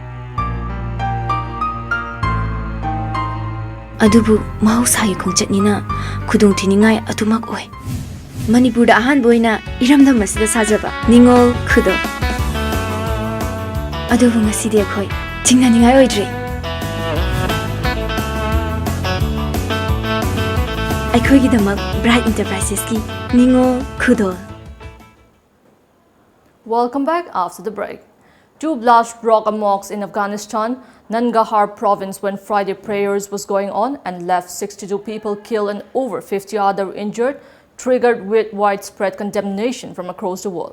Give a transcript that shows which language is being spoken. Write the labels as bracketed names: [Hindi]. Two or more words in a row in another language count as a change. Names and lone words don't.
[Manipuri] adubu mahausayi khongchatnina khudung thiningai atumak oi Manipur da ahan boina iramdam masida sajaba ningol khudo adubu ngasidi ekhoi chingnaningai oidre Bright Enterprises ki Ningo Kudo. [English] Welcome back after the break. Two blast broke amok in Afghanistan, Nangarhar province when Friday prayers was going on and left 62 people killed and over 50 other injured, triggered with widespread condemnation from across the world.